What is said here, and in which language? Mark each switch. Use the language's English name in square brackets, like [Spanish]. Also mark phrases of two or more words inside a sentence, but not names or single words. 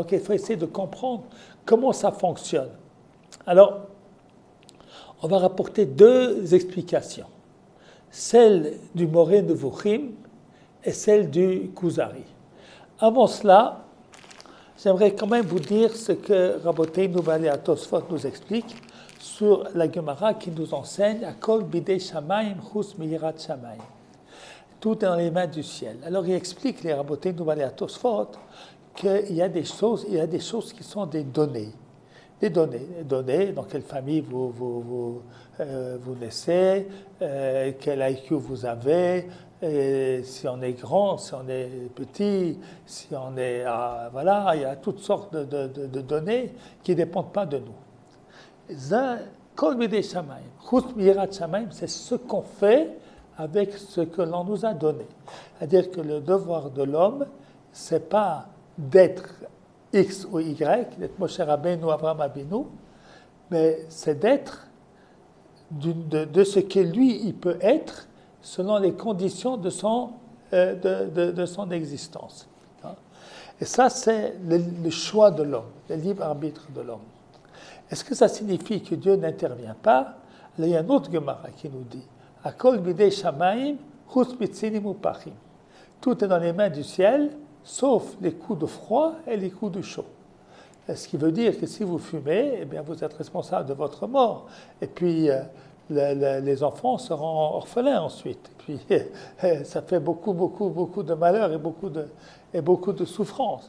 [French] Donc il faut essayer de comprendre comment ça fonctionne. Alors, on va rapporter deux explications. Celle du Moreh Nevuchim et celle du Kuzari. Avant cela, j'aimerais quand même vous dire ce que Rabbeinu Baalei HaTosfot nous explique sur la Gemara qui nous enseigne « [Hebrew] הכל בידי שמים חוץ מיראת שמים ». [French] Tout est dans les mains du ciel. Alors il explique, les Rabbeinu Baalei HaTosfot, qu'il y a des choses qui sont des données. Des données, dans quelle famille vous naissez, quel IQ vous avez, Et si on est grand, si on est petit, si on est... voilà, il y a toutes sortes de données qui ne dépendent pas de nous. [Hebrew] כל בידי שמים, חוץ מיראת שמים, [French] c'est ce qu'on fait avec ce que l'on nous a donné. C'est-à-dire que le devoir de l'homme, ce n'est pas d'être X ou Y, d'être Moshe Rabbeinu ou Avraham Avinu, mais c'est d'être de ce que lui, il peut être selon les conditions de son existence. Et ça, c'est le choix de l'homme, le libre arbitre de l'homme. Est-ce que ça signifie que Dieu n'intervient pas? Là, il y a un autre Gemara qui nous dit [Hebrew] הכל בידי שמים, חוץ מצינים פחים. [French] Tout est dans les mains du ciel, sauf les coups de froid et les coups de chaud. Ce qui veut dire que si vous fumez, eh bien vous êtes responsable de votre mort. Et puis, les enfants seront orphelins ensuite. Et puis, ça fait beaucoup de malheur et beaucoup de souffrance.